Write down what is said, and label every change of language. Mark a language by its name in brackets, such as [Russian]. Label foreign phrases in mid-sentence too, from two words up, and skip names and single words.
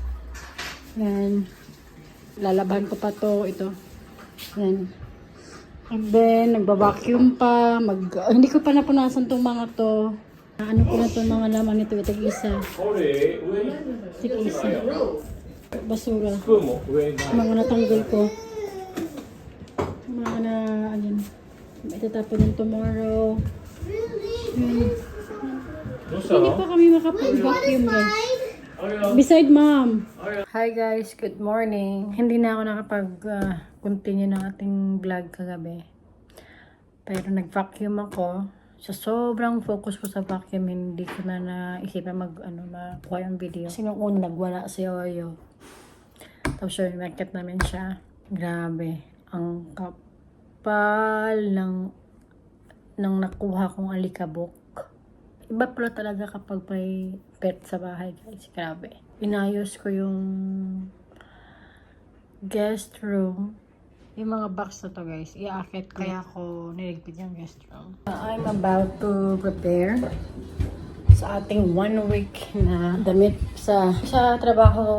[Filipino] Yan. Lalabahan ko pa to. Ito. Yan. And then, nagbabacuum pa. Hindi ko pa napunasan tong mga to. Ano ko na tong mga laman nito. Tig-isa. Tig-isa. basura. [Japanese] スプーンも上にない。 [Filipino] Mga natanggal ko. Mga na, ano, itatapon ng tomorrow. Hindi pa kami makapag-vacuum guys. [English] Beside mom. Hi guys, good morning. [Filipino] Hindi na ako nakapag-continue ng ating vlog kagabi. Pero nag-vacuum ako. Sa sobrang focus ko sa vacuum, hindi ko na naisipan makuha yung video. Kasi nung una, nagwala si Oyo. Tapos yun, market namin siya. Grabe. Ang kapal ng nakuha kong alikabok. Iba pala talaga kapag may [English] pet sa bahay, [Filipino] guys. Grabe. Inayos ko yung guest room. Yung mga box na to, guys. Iaakit ko. Kaya ako niligpit yung guest room. [English] I'm about to prepare [Filipino] sa ating 1 week na damit sa trabaho.